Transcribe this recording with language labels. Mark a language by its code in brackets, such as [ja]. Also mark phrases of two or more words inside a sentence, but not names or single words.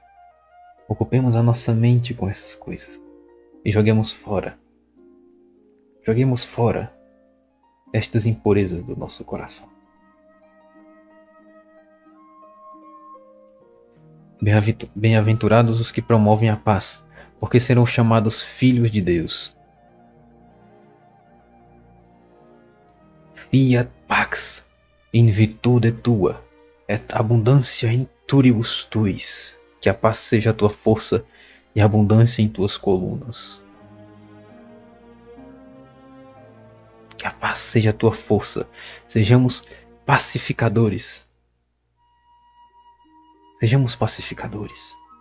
[pt] Ocupemos a nossa mente com essas coisas e joguemos fora. Joguemos fora estas impurezas do nosso coração. Bem-aventurados os que promovem a paz, porque serão chamados filhos de Deus. [la] Fiat pax in virtude tua, et abundância in turibus tuis. [pt] Que a paz seja a tua força e a abundância em tuas colunas. Que a paz seja a tua força. Sejamos pacificadores. Sejamos pacificadores.